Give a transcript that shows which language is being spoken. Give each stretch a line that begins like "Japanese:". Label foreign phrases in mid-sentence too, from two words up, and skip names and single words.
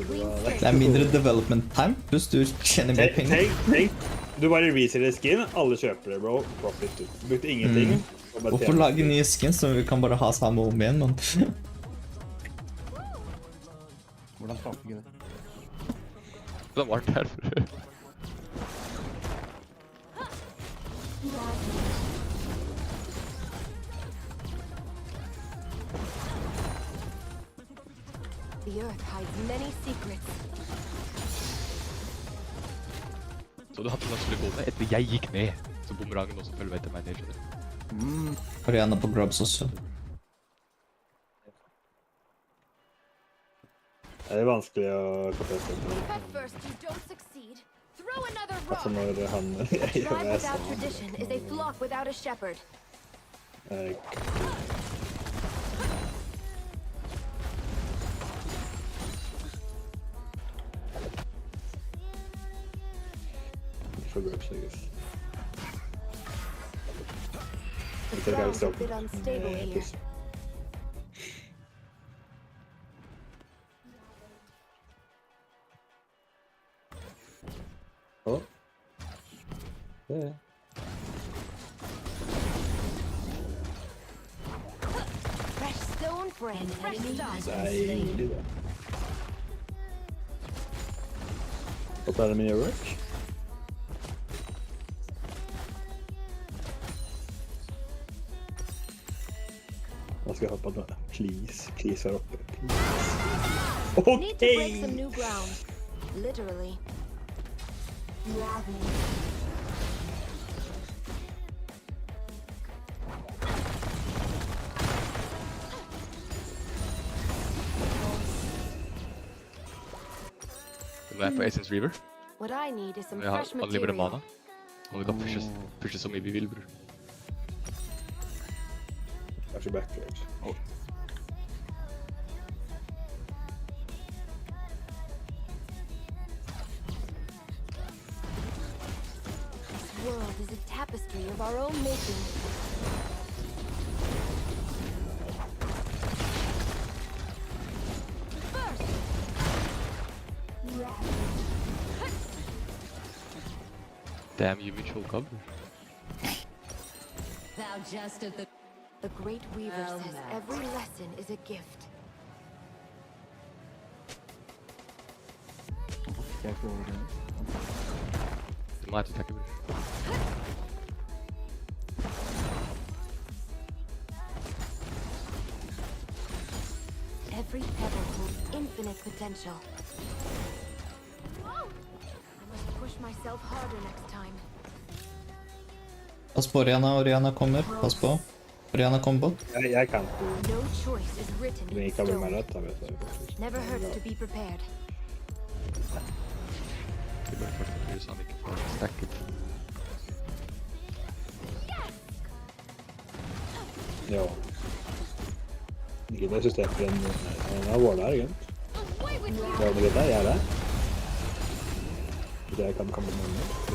Norwegian: Det er mindre
English: development time,
Norwegian: pluss du tjener mer penger. Tenk, du bare reseller skin, alle kjøper det, bro. Profit. Du brukte ingenting. Hvorfor lage nye skins som vi kan bare ha samme om igjen, man? Hvordan traff ikke det? Det var varmt her.
English: The earth hides many secrets.
Norwegian: Så du hadde den skulle gå med etter jeg gikk ned. Så bumerangen også følger etter meg ned, skjønner du. Ariana på Grubs også. Det er vanskelig å kapere
English: If at first you don't succeed, throw another
Norwegian: altså
English: rock.
Norwegian: når han...
English: A tribe without tradition is a flock without a shepherd. For Grubs, I guess. The ground's a bit unstable here. Oh. Yeah. Fresh stone for a fresh start.
Norwegian: Deilig, det.
English: What are the mini work?
Norwegian: Nå skal jeg hoppe på den. Please her oppe. Please.
English: Need to break some new ground. Literally.
Norwegian: Du er på Essence River.
English: What I need is some
Norwegian: Jeg har
English: fresh
Norwegian: unlimited
English: material.
Norwegian: mana. Og vi kan pushe så mye vi vil, bror. Kanskje backwards.
English: This world is a tapestry of our own making. Damn you, mutual cover. Thou just at the The Great Weaver Well says met. every lesson is a gift.
Norwegian: Jeg får over det. Du må ha til takke, bror.
English: Every pebble holds infinite potential. I must push myself harder next time.
Norwegian: Pass på Oriana kommer. Pass på. Oriana kommer på. Jeg kan ikke.
English: No choice is written
Norwegian: Men
English: in
Norwegian: jeg kan bli meg
English: stone.
Norwegian: rett, da vet jeg.
English: Never hurts to be prepared.
Norwegian: Vi bør først gjøre så han ikke får stacket. Ja. Ikke det systemet for en av vårene her, ikke? Ja, men dette er det. Det kan komme med meg.